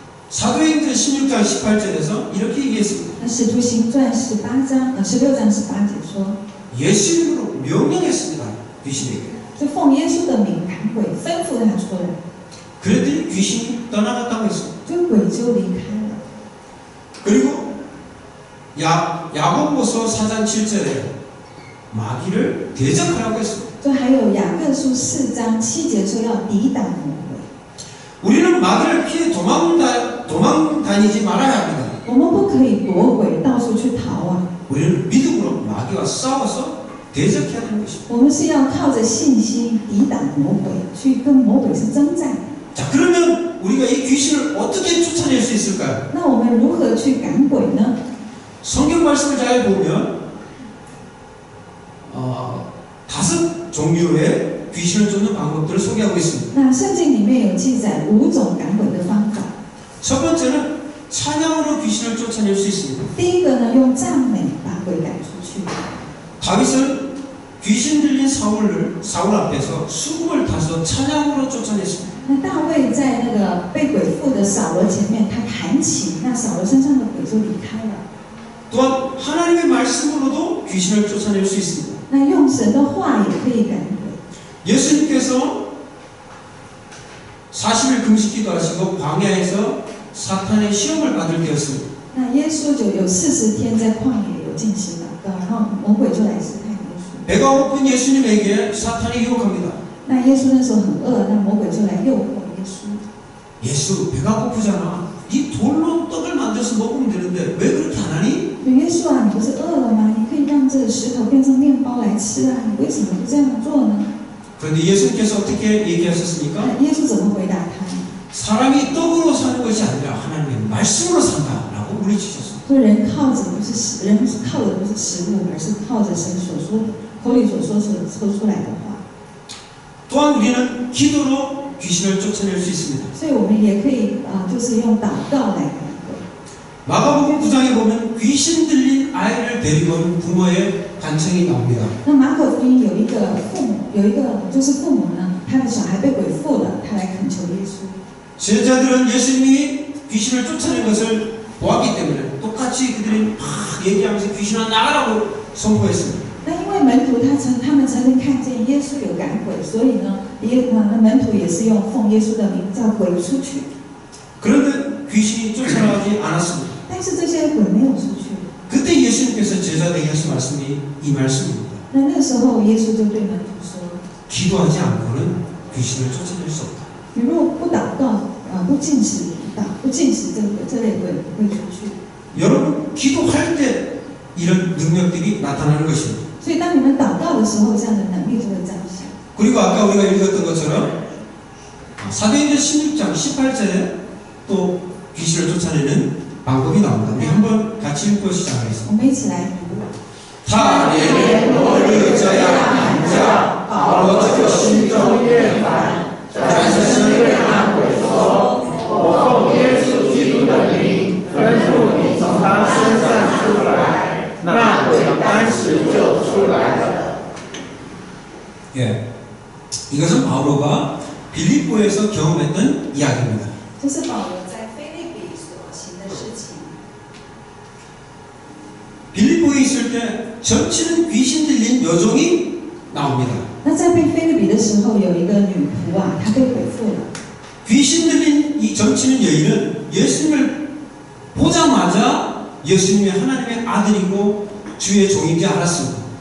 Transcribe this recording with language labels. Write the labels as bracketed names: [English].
[Korean] 사도행전 16장 18절에서 이렇게 얘기했습니다. [Chinese] 那使徒行传16章18节说， [Korean] 예수 이름으로 명령했습니다. 귀신에게. [Chinese] 就奉耶稣的名赶鬼，吩咐他出来， [Korean] 그랬더니 귀신이 떠나갔다고 했습니다. [Chinese] 就鬼就离开了。 [Korean] 그리고 야고보서 4장 7절에 마귀를 대적하라고 했습니다. [Chinese] 就还有雅各书4章7节说要抵挡魔鬼。 [Korean] 우리는 마귀를 피해 도망 다니지 말아야 합니다. [Chinese] 我们不可以躲鬼，到处去逃啊！ [Korean] 우리는 믿음으로 마귀와 싸워서 대적해야 하는 것입니다. [Chinese] 我们是要靠着信心抵挡魔鬼，去跟魔鬼是征战。 [Korean] 자, 그러면 우리가 이 귀신을 어떻게 쫓아낼 수 있을까요? [Chinese] 那我们如何去赶鬼呢？ [Korean] 성경 말씀을 잘 보면 5 종류의 귀신을 쫓는 방법들을 소개하고 있습니다. [Chinese] 那圣经里面有记载5种赶鬼的方法。 [Korean] 첫 번째는 찬양으로 귀신을 쫓아낼 수 있습니다. [Chinese] 第一个呢，用赞美把鬼赶出去。 [Korean] 다윗은 귀신 들린 사울 앞에서 수금을 타서 찬양으로 쫓아냈습니다. [Chinese] 那大卫在那个被鬼附的扫罗前面，他弹琴，那扫罗身上的鬼就离开了。 [Korean] 또한 하나님의 말씀으로도 귀신을 쫓아낼 수 있습니다. [Chinese] 那用神的话也可以赶鬼。 [Korean] 예수님께서 40일 금식 기도하시고 광야에서 사탄의 시험을 받을 때였습니다. [Chinese] 那耶稣就有40天在旷野有进行祷告，然后魔鬼就来试探耶稣。 [Korean] 배가 고픈 예수님에게 사탄이 유혹합니다. [Chinese] 那耶稣那时候很饿，那魔鬼就来诱惑耶稣。 [Korean] 예수 배가 고프잖아. 이 돌로 떡을 만들어서 먹으면 되는데 왜 그렇게 안 하니? [Chinese] 耶稣啊，你不是饿了吗？你可以让这个石头变成面包来吃啊！你为什么不这样做呢？ [Korean] 그런데 예수님께서 어떻게 얘기하셨습니까? [Chinese] 那耶稣怎么回答他？ [Korean] 사람이 떡으로 사는 것이 아니라 하나님의 말씀으로 산다라고 물리치셨습니다. [Chinese] 说人靠的不是食物，而是靠着神所说口里所说出来的话。 [Korean] 또한 우리는 기도로 귀신을 쫓아낼 수 있습니다. [Chinese] 所以我们也可以就是用祷告来赶鬼。 [Korean] 마가복음 9장에 보면 귀신 들린 아이를 데리고 온 부모의 간청이 나옵니다. [Chinese] 那马可福音有一个就是父母呢，他的小孩被鬼附了，他来恳求耶稣。 [Korean] 제자들은 예수님이 귀신을 쫓아낸 것을 보았기 때문에 똑같이 그들이 막 얘기하면서 귀신아 나가라고 선포했습니다. [Chinese] 那因为门徒他们曾经看见耶稣有赶鬼，所以呢，门徒也是用奉耶稣的名叫鬼出去。 [Korean] 그런데 귀신이 쫓아나가지 않았습니다. [Chinese] 但是这些鬼没有出去。 [Korean] 그때 예수님께서 제자들에게 하신 말씀이 이 말씀입니다. [Chinese] 那时候耶稣就对门徒说： [Korean] 기도하지 않고는 귀신을 쫓아낼 수 없다. [Chinese] 你如果不祷告，不禁食这类鬼不会出去。 [Korean] 여러분 기도할 때 이런 능력들이 나타나는 것입니다. [Chinese] 所以当你们祷告的时候，这样的能力就会彰显。 [Korean] 그리고 아까 우리가 읽었던 것처럼 사도행전 16장 18절에 또 귀신을 쫓아내는 방법이 나옵니다. 우리 한번 같이 읽고 시작하겠습니다. [Chinese] 我们一起来读。他连日这样喊叫，保罗就心中厌烦，但是对那鬼说：“我奉耶稣基督的名，吩咐你从他身上出来。” 那鬼当时就出来了。 [Korean] 예, 이것은 바오로가 빌립보에서 경험했던 이야기입니다. [Chinese] 这是保罗在腓立比所行的事情。 [Korean] 빌립보에 있을 때 점치는 귀신 들린 여종이 나옵니다. [Chinese] 那在被腓立比的时候，有一个女仆啊，她被鬼附了。 [Korean] 귀신 들린 이 점치는 여인은 예수님을 보자마자 예수님이 하나님의 아들이고 주의 종인 줄 알았습니다.